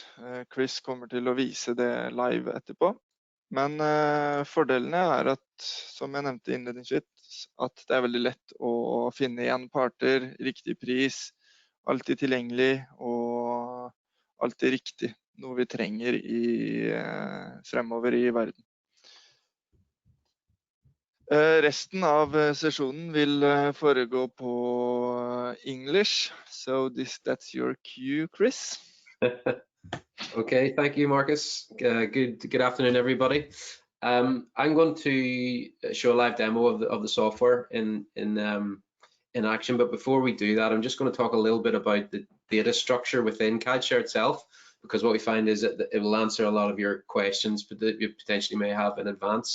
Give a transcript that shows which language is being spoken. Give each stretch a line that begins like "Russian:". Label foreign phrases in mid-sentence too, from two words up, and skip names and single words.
Norwegian: Chris kommer til å vise det live etterpå. Men fordelene er at, som jeg nevnte innledningsvis, at det er veldig lett å finne igjen parter, riktig pris, alltid tilgjengelig og alltid riktig, noe vi trenger fremover i verden. Resten av sesjonen vil foregå på English,
English: so that's your cue, Chris. Okay, thank you, Markus. Good afternoon, everybody. I'm going to show a live demo of the software in action, but before we do that, I'm just going to talk a little bit about the data structure within CADshare itself, because what we find is that it will answer a lot of your questions that you potentially may have in advance.